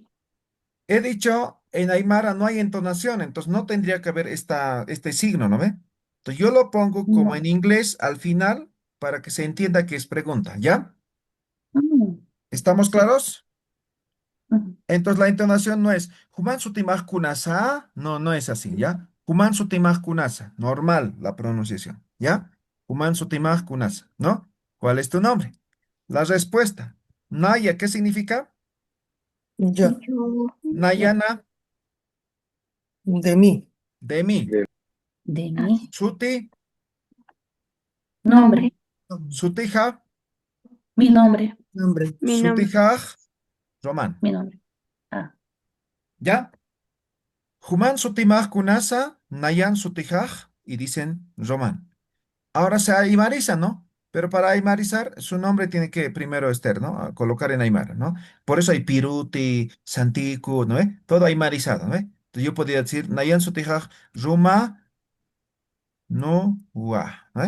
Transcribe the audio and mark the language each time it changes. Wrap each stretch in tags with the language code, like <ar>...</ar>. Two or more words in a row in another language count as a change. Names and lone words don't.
<es>He dicho, en Aymara no hay entonación, entonces no tendría que haber este signo, ¿no ve? Entonces yo lo pongo como en No. inglés al final para que se entienda que es pregunta, ¿ya? Mm, ¿Estamos sí. claros? Ujú. Entonces la entonación no es</es> <ay>Human sutimaj kunasa,</ay> <es>no es así, ¿ya?</es> <ay>Human sutimaj kunasa,</ay> <es>normal la pronunciación, ¿ya?</es> <ay>Human sutimaj kunasa,</ay> <es>¿no? ¿Cuál es tu nombre? La respuesta, Naya, ¿qué significa? Yo, Yo. Yo.</es> <ay>Nayana,</ay> <es>de mí, de mí. De Ah, mí.</es> <ay>Suti,</ay> <es>nombre. Nombre.</es> <ay>sutija,</ay> <es>Mi nombre. nombre, mi nombre.</es> <ay>sutijaj, Román,</ay> <es>Mi nombre. Ah, ¿ya?</es> <ay>Human sutimaj kunasa, Nayan sutijaj,</ay> <es>y dicen Román. Ahora se aymariza, ¿no? Pero para aymarizar, su nombre tiene que primero estar, ¿no? A colocar en aymara, ¿no? Por eso hay Piruti, Santiku, ¿no? Todo aymarizado, ¿no? Entonces yo podría decir,</es> <ay>Nayan Sutijaj,</ay> <es>Ruma, no, Wa, ¿no?</es>